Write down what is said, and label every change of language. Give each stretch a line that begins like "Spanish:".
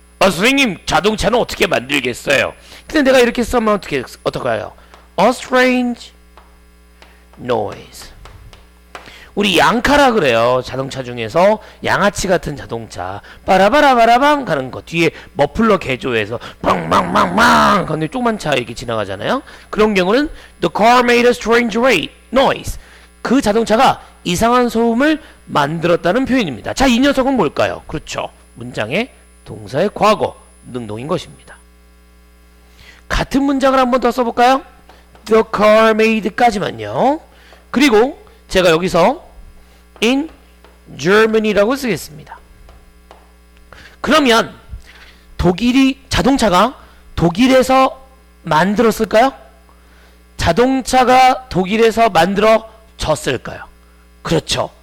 Korean: 선생님, 자동차는 어떻게 만들겠어요? 근데 내가 이렇게 쓰면 어떡해요?
English: A strange noise.
Korean: 우리 양카라 그래요. 자동차 중에서 양아치 같은 자동차 빠라바라바라방 가는 거 뒤에 머플러 개조해서 빵빵빵빵 근데 조그만 차 이렇게 지나가잖아요. 그런 경우는
English: the car made a strange noise.
Korean: 그 자동차가 이상한 소음을 만들었다는 표현입니다. 자, 이 녀석은 뭘까요? 그렇죠. 문장의 동사의 과거 능동인 것입니다. 같은 문장을 한번 더 써볼까요?
English: The car made까지만요.
Korean: 그리고 제가 여기서
English: in Germany
Korean: 라고 쓰겠습니다. 그러면 자동차가 독일에서 만들었을까요? 자동차가 독일에서 만들어졌을까요? 그렇죠.